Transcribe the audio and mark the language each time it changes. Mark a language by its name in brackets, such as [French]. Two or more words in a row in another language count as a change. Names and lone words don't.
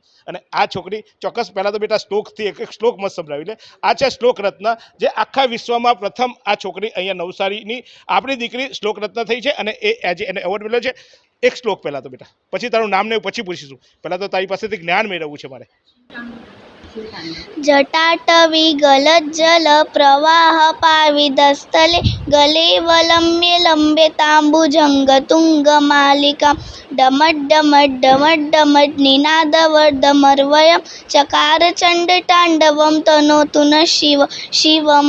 [Gujarati] અને આ છોકરી ચોક્કસ, પહેલાં તો બેટા શ્લોકથી એક શ્લોક મત સંભળાવી લે। આ છે શ્લોક રત્ન, જે આખા વિશ્વમાં પ્રથમ આ છોકરી અહીંયા નવસારીની આપણી દીકરી શ્લોક રત્ન થઈ છે, અને એ આજે એને એવોર્ડ મળ્યો છે। એક શ્લોક પહેલાં તો બેટા, પછી તારું નામ ને પછી પૂછીશું, પહેલાં તો તારી પાસેથી જ્ઞાન મેળવવું છે મારે। [Sanskrit] जटाटवी गलज्जल प्रवाह पाविदस्थले गलेवलम्ब्य लम्ब्यताम्बुजङ्गतुङ्गमालिकां डमड्डमड्डमड्डमड् निनादवर्धमर्वयं चकार चण्डताण्डवं तनोतु न शिव शिवम्।